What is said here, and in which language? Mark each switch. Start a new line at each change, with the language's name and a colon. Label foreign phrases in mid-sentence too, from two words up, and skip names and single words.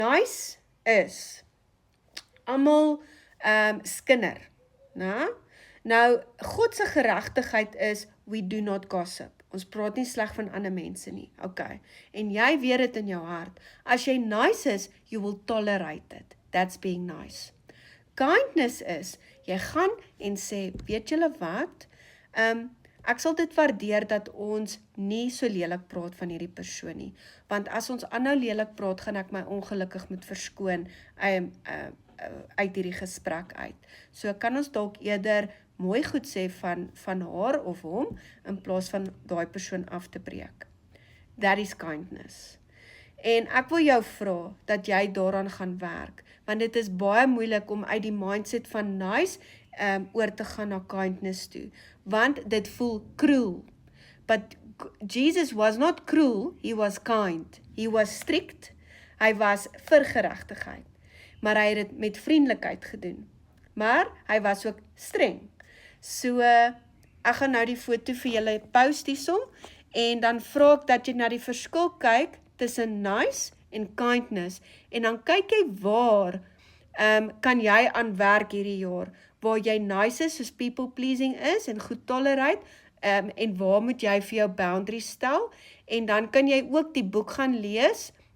Afrikaans: Nice is almal skinder, né? Nou, God se geregtigheid is,
English: we do not gossip.
Afrikaans: Ons praat nie sleg van ander mense nie, okay. En jy weet dit in jou hart. As jy nice is,
English: you will tolerate it. That's being nice.
Afrikaans: Kindness is, jy gaan en sê, weet julle wat? Ek sal dit waardeer dat ons nie so lelik praat van hierdie persoon nie. Want as ons aanhou lelik praat, gaan ek my ongelukkig moet verskoon uit hierdie gesprek uit. So kan ons dalk eerder mooi goed sê van haar of hom, in plaas van daai persoon af te breek.
English: That is kindness.
Afrikaans: En ek wil jou vra, dat jy daaraan gaan werk, want dit is baie moeilik om uit die mindset van nice, oor te gaan na kindness toe, want dit voel cruel.
English: But Jesus was not cruel, he was kind. He was strict,
Afrikaans: hy was vir geregtigheid, maar hy het dit met vriendelikheid gedoen. Maar hy was ook streng. So, ek gaan nou die foto vir julle post hiersom, en dan vra ek dat jy na die verskil kyk tussen nice en kindness, en dan kyk jy waar kan jy aan werk hierdie jaar, waar jy nice is, soos
English: people pleasing
Afrikaans: is, en goed tolerate, en waar moet jy vir jou boundaries stel, en dan kan jy ook die boek gaan lees,